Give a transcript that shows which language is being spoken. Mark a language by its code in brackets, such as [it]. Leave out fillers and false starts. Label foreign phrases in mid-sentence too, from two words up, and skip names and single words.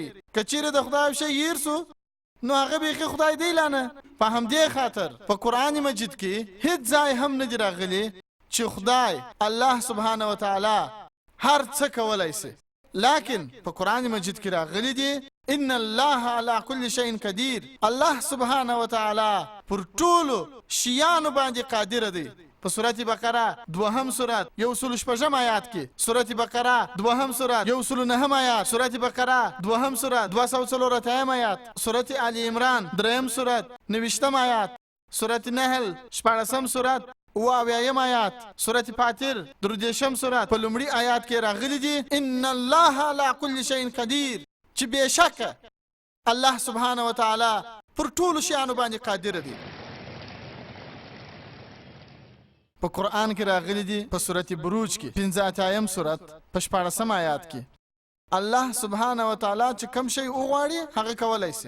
[ps] کچیرې د خدای شي هیر سو نو هغه به خدای دی لانه. په همدې خاطر په قران مجید کې هیڅ ځای هم نه راغلی چې خدای الله [ar] سبحانه وتعالی [ps] هر څه کولای شي. لیکن په قران مجید کې راغلی دی [ar] ان الله على كل شيء قدير. [ps] الله [ar] سبحانه وتعالی [ps] پر ټولو شیانو باندې قادر دی. په سورۃ بقره 2 سورۃ 116 آیات کې، سورۃ بقره 2 سورۃ 109 آیات، سورۃ بقره 2 سورۃ 240 آیات، سورۃ آل عمران 3 سورۃ 90 آیات، سورۃ نحل 14 سورۃ 29 آیات، سورۃ فاطر 3 سورۃ په لومړي آیات کې راغلي دي [ar] ان الله على كل شيء قدير، [ps] چې بشک الله [ar] سبحانه وتعالی [ps] پر ټولو شیانو باندې قادر دی. په قرآن کې راغلي دي په سورۃ بروج کې 15 سورۃ په 14 آیات کې الله [ar] سبحانه وتعالی [ps] چې کوم شی وغواړي هغه کولای شي.